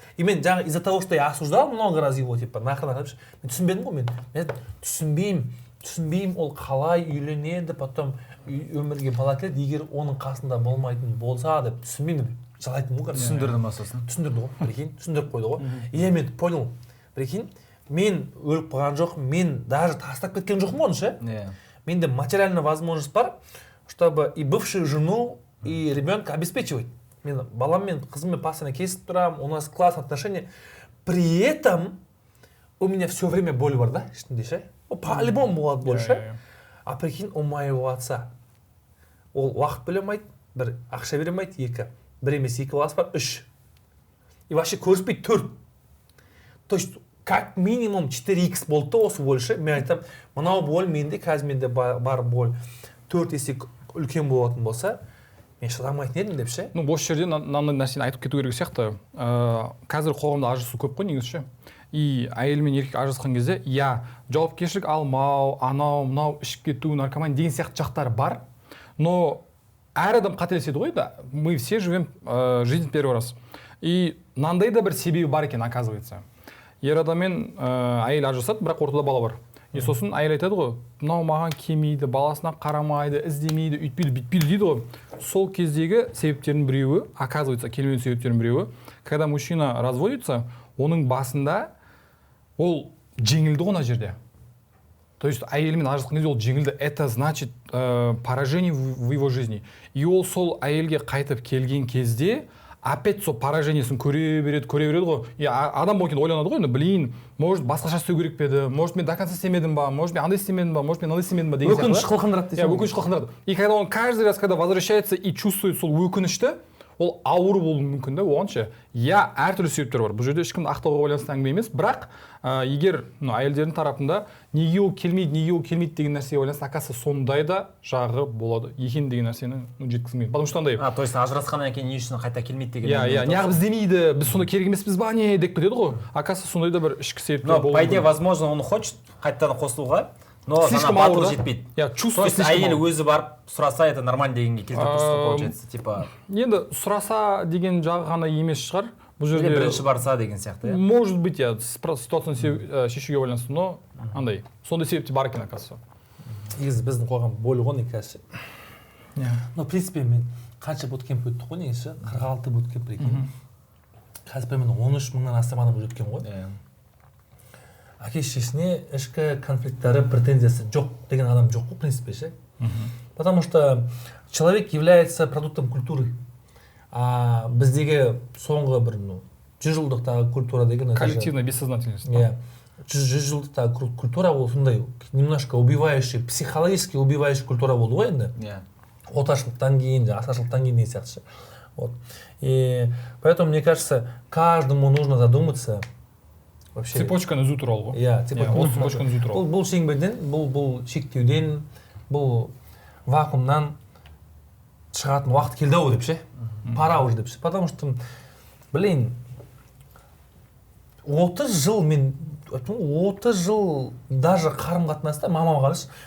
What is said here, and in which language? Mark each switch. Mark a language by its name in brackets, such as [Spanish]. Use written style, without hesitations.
[Kazakh] И мен жаңа [Russian] из-за того, что я осуждал много раз его, типа, нахрен, [Kazakh] мен түсінбедім ғой, мен түсінбеймін ол қалай үйленеді, потом өмірге бала келеді, егер оның қасында болмайтын болса деп түсінбеймін, жалайтын ғой. Түсіндірді масасын. Түсіндірді ғой, прикинь, түсіндіріп қойды ғой. И я мен понял, прикинь, мен өліп қалған жоқпын, мен даже тастап кеткен жоқпын оны ше. Менде [Russian] материальная возможность [Kazakh] бар, [Russian] чтобы и бывшую жену, и ребенка обеспечивать. [Kazakh] Мен баламмен, қызыммен [Russian] постоянно [Kazakh] кесіп тұрамын, [Russian] у нас классные отношения. При этом у меня все время боль [Kazakh] бар, да, ішінде ше? [Russian] По-любому болады боль ше. А прикинь, у моего отца. [Kazakh] Ол уақыт бөле алмайды, бір ақша бере алмайды, екі. Бір емес, екі баласы бар, үш. [Russian] И вообще [Kazakh] көріспейді, төрт. [Russian] То есть, как минимум 4х болды осы боль ше. [Kazakh] Мен айтам, мынау боль менде, қазір менде бар боль 4 есе үлкен болатын болса, мен шыдамайтын едім деп ше. Ну, осы жерде мынандай нәрсені айтып кету керек сияқты. Қазір қоғамда ажырасу көп қой негізі ше. И әйел мен еркек ажырасқан кезде, жауапкершілік алмау, анау, мынау, ішіп кету, наркоман деген сияқты жақтары бар. Но әр адам қателеседі ғой да. [Russian] Мы все живем жизнь первый раз. И [Kazakh] мынандай да бір себебі бар екен, [Russian] оказывается. [Kazakh] Ер адаммен әйел ажырасады, бірақ ортада бала бар. И сосын әйел айтады ғой, мынау маған келмейді, баласына қарамайды, іздемейді, үйтпейді, бүйтпейді дейді ғой. Сол кездегі себептердің біреуі, оказывается, келмеу себептердің біреуі, [Russian] когда мужчина разводится, [Kazakh] оның басында ол жеңілді ғой ана жерде. То есть әйелмен ажырасқан кезде ол жеңілді. [Russian] Это значит поражение в его жизни. [Kazakh] И ол сол әйелге қайтып келген кезде опять сол поражениесін көре береді ғой. И адам болып ойланады ғой, блин, может басқаша істеу керек пе еді, может мен [Russian] до конца [Kazakh] істемедім ба, может мен андай істемедім ба, может мен андай істемедім ба деген сияқты. Өкініш қылқындырады дейсің. Өкініш қылқындырады. [Russian] И когда он каждый раз, когда возвращается и чувствует [Kazakh] сол өкінішті, ол ауыр болуы мүмкін да оған ше. Әртүрлі себептер бар. Бұл жерде ешкімді ақтауға байланысты әңгіме емес, бірақ егер әйелдердің тарапында неге ол келмейді деген нәрсеге байланысты, оказывается, сондай да жағы болады екен деген нәрсені жеткізгім келеді. Потому что андай. То есть ажырасқаннан кейін не үшін қайта келмейді деген. Неғып іздемейді, біз сонда керек емеспіз ба не деп кетеді ғой. Оказывается, сондай да бір ішкі себептер [Russian] болады. Но по идее, возможно, он хочет [Kazakh] қайтадан қосылуға, [Russian] но слишком [Kazakh] батылы жетпейді. [Russian] То [Kazakh] есть әйелі өзі барып сұраса, [Russian] это нормально [Kazakh] дегенге келтіріп тұрсын, получается, типа. Енді сұраса деген жағы ғана емес шығар. Бұл жерде бірінші барса деген сияқты. [Russian] Может быть, [Kazakh] ситуацияны шешуге байланысты, но андай. Сондай себепте бар екен, оказывается. Негізі біздің қоғам болу ғой негізі. [Russian] Но в принципе [Kazakh] мен қанша буткемп өттік қой негізі, 46 буткемп екен. Қазір примерно 13 мыңнан астам адам өткен ғой. Әке шешесіне ішкі конфликттері, претензиясы жоқ деген адам жоқ қой, в принципе ше. [Russian] Потому что человек является продуктом культуры. [Kazakh] А біздегі соңғы бір 100 жылдықтағы культура деген [Russian] коллективная бессознательность. [Kazakh] 100 жылдықтағы культура ол сондай [Russian] немножко убивающий, психологически убивающий [Kazakh] культура болды ғой енді. Отаршылықтан кейін, асаршылықтан кейін деген сияқты. [Russian] Вот. И поэтому мне кажется, каждому нужно задуматься. Вообще [Kazakh] Цепочканы үзу туралы ғой. Цепочканы үзу туралы. Бұл шеңберден, бұл шектеуден, бұл вакуумнан шығатын уақыт келді ау деп ше. [Russian] Пора уже [Kazakh] деп ше. Потому что, блин, 30 жыл мен 30 жыл даже қарым-қатынаста мамам қарашы.